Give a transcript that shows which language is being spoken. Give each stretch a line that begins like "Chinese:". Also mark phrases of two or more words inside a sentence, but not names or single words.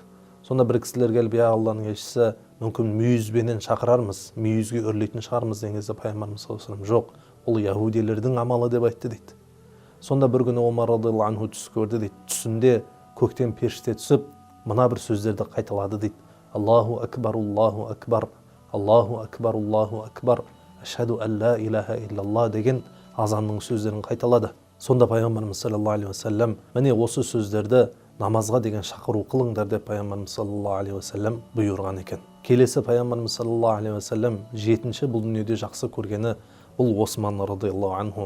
Kazakh: Сонда бір кісілер келіп: "Я Алланың елшісі, мүмкін мүйізбенен шақырармыз, мүйізге үрлейтін шығармыз" деген кезде пайғамбарымыз
Arabic: صلى الله عليه وسلم:
Kazakh: "Жоқ, ол яһудилердің амалы" деп айтты дейді. Сонда бір күні Омар
Arabic: رضي الله عنه
Kazakh: түс көрді дейді. Түсінде көктен періште түсіп, мына бір сөздерді қайталады дейді:
Arabic: "الله أكبر، الله أكبر، الله أكبر، الله أكبر، أشهد أن لا إله إلا الله"
Kazakh: деген азанның сөздерін қайталады. Сонда пайғамбарымыз
Arabic: صلى الله عليه وسلم:
Kazakh: "Міне осы сөздерді намазға деген шақыру қылыңдар" деп пайғамбарымыз
Arabic: صلى الله عليه وسلم
Kazakh: бұйырған екен. Келесі пайғамбарымыз
Arabic: صلى الله عليه وسلم
Kazakh: жетінші бұл дүниеде жақсы көргені бұл Осман
Arabic: رضي الله عنه.